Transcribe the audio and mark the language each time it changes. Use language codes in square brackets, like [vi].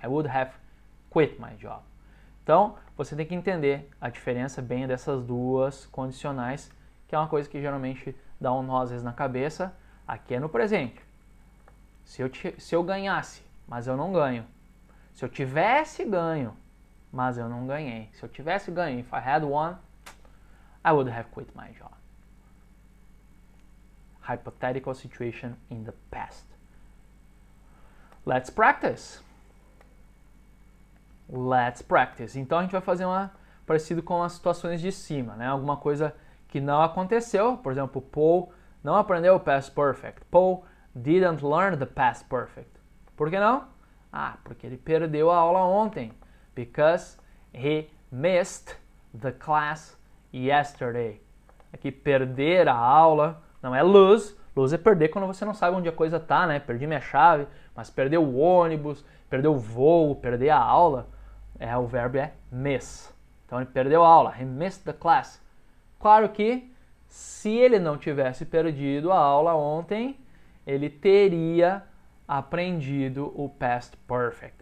[en] I would have quit my job. [pt] Então, você tem que entender a diferença bem dessas duas condicionais, que é uma coisa que geralmente dá um nó às vezes na cabeça. Aqui é no presente. Se eu ganhasse, mas eu não ganho. Se eu tivesse ganho, mas eu não ganhei. Se eu tivesse ganho, [en] if I had won, I would have quit my job. Hypothetical situation in the past. Let's practice. Let's practice. [pt] Então a gente vai fazer parecido com as situações de cima, né? Alguma coisa que não aconteceu. Por exemplo, Paul não aprendeu o past perfect. Paul [en] didn't learn the past perfect. [pt] Por que não? Porque ele perdeu a aula ontem. [en] Because he missed the class yesterday. [pt] Aqui, perder a aula não é lose. Lose é perder quando você não sabe onde a coisa tá, né? Perdi minha chave, mas perdeu o ônibus, perdeu o voo, perder a aula, o verbo é miss. Então ele perdeu a aula, [en] he missed the class. [pt] Claro que se ele não tivesse perdido a aula ontem, ele teria aprendido o past perfect.